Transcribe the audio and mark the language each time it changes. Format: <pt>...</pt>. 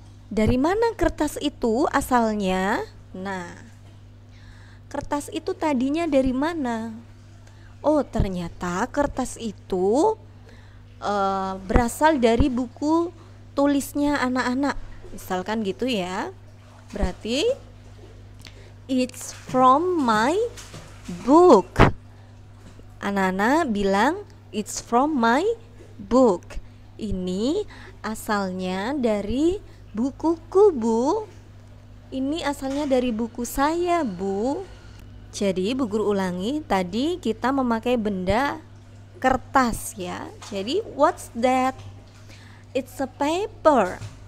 <id>Dari mana kertas itu asalnya? Nah, kertas itu tadinya dari mana? Oh, ternyata kertas itu berasal dari buku tulisnya anak-anak. Misalkan gitu ya. Berarti</id> <en>it's from my book.</en> <id>Anak-anak bilang</id> <en>it's from my book.</en> <id>Ini asalnya dari bukuku, Bu. Ini asalnya dari buku saya, Bu. Jadi Bu Guru ulangi, tadi kita memakai benda kertas ya. Jadi</id> <en>what's that? It's a paper.</en>